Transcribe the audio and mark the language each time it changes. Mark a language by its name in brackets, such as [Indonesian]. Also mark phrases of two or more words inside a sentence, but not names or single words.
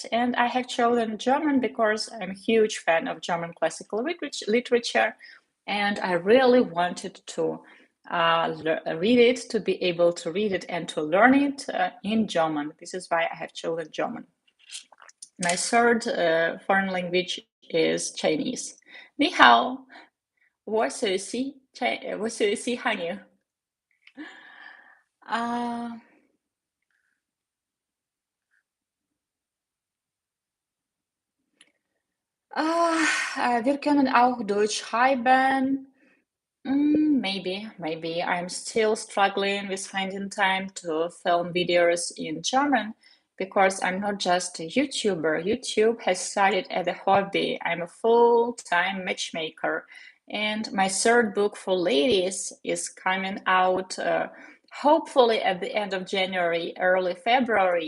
[English] And I have chosen German because I'm a huge fan of German classical literature, and I really wanted to read it, to be able to read it and to learn it in German. This is why I have chosen German. My third foreign language is Chinese. [Chinese] 你好，我是韩语。 [German] 啊 wir können auch Deutsch schreiben. [English] Maybe. I'm still struggling with finding time to film videos in German because I'm not just a YouTuber. YouTube has started as a hobby. I'm a full-time matchmaker, and my third book for ladies is coming out hopefully at the end of January, early February.